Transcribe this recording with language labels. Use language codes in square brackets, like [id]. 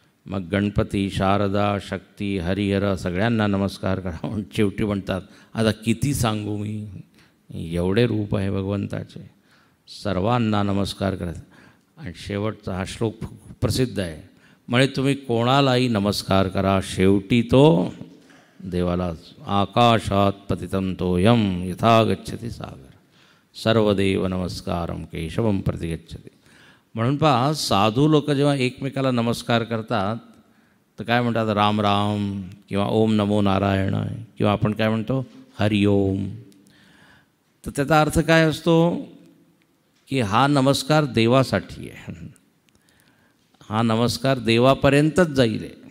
[mr] मग गणपती, शारदा, शक्ती, हरिहर सगळ्यांना नमस्कार करा. शेवटी म्हणतात आता किती सांगू मी, एवढे रूप आहे भगवंताचे, सर्वांना नमस्कार करा. आणि शेवटचा हा श्लोक प्रसिद्ध आहे, म्हणजे तुम्ही कोणालाही नमस्कार करा, शेवटी तो देवालाच. [sa] आकाशात पतितं तोयम यथा गच्छति सागर सर्वदेव नमस्कारम केशवम प्रति गच्छति. [mr] म्हणून पहा, साधू लोक जेव्हा एकमेकाला नमस्कार करतात तर काय म्हणतात, राम राम किंवा ओम नमो नारायण किंवा आपण काय म्हणतो हरिओम. तर त्याचा अर्थ काय असतो की हा नमस्कार देवासाठी आहे, हा नमस्कार देवापर्यंतच जाईल.